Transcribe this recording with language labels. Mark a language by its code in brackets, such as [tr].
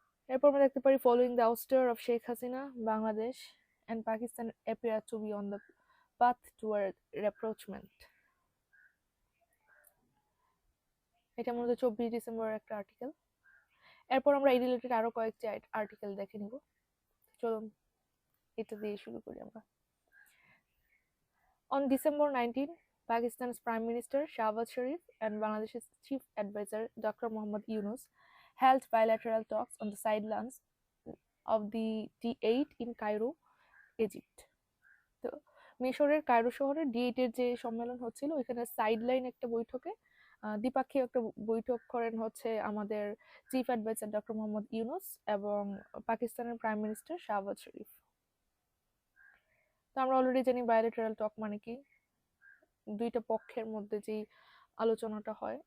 [bn] এরপর আমরা দেখতে পারি [en] Following the ouster of Sheikh Hasina, Bangladesh and Pakistan appear to be on the path toward rapprochement. [bn] এটা মূলত 24 ডিসেম্বর একটা আর্টিকেল। এরপর আমরা এই রিলেটেড আরো কয়েকটি আর্টিকেল দেখে নিব। চলুন এটা দিয়ে শুরু করি আমরা। [en] On December 19, Pakistan's Prime Minister Shahbaz Sharif and Bangladesh's Chief Advisor Dr. Mohammad Yunus held bilateral talks on the sidelines of the D8 in Cairo, Egypt. [bn] তো মিশরের কায়রো শহরে D8 এর যে সম্মেলন হচ্ছিল, ওইখানে সাইডলাইন একটা বৈঠকে দ্বিপাক্ষিক একটা বৈঠক করেন হচ্ছে আমাদের chief adviser doctor Mohammad Yunus এবং পাকিস্তানের প্রাইম মিনিস্টার শাহবাজ শরীফ। তো আমরা অলরেডি জানি বায়োলেটারাল টক মানে কি, দুইটা পক্ষের মধ্যে যেই আলোচনাটা হয়।